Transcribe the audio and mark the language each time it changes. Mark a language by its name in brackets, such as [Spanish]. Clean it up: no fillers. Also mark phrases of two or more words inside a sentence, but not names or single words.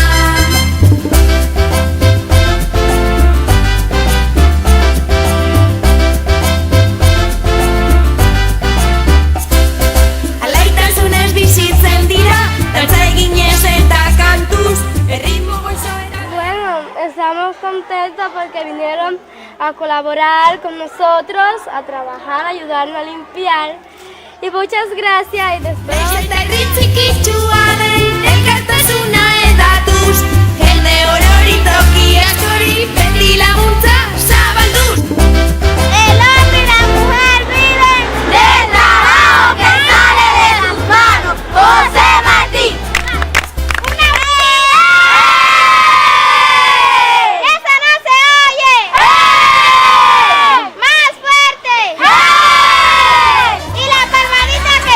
[Basque] Alaitasunez bizitzen dira, dantza eginez eta kantuz, erritmo gozo eta... [Spanish] Bueno, estamos contentos porque vinieron a colaborar con nosotros, a trabajar, a ayudarnos a limpiar. Y muchas gracias y después... [Basque] Eta herri txikitsua den elkartasuna edatuz, jende orori toki askori beti laguntza zabalduz. [Spanish] El hombre y la mujer viven Del trabajo que sale de sus manos, José Martín. ¡Una ¡Eso no se oye! ¡Más fuerte! ¿Y la palmadita qué?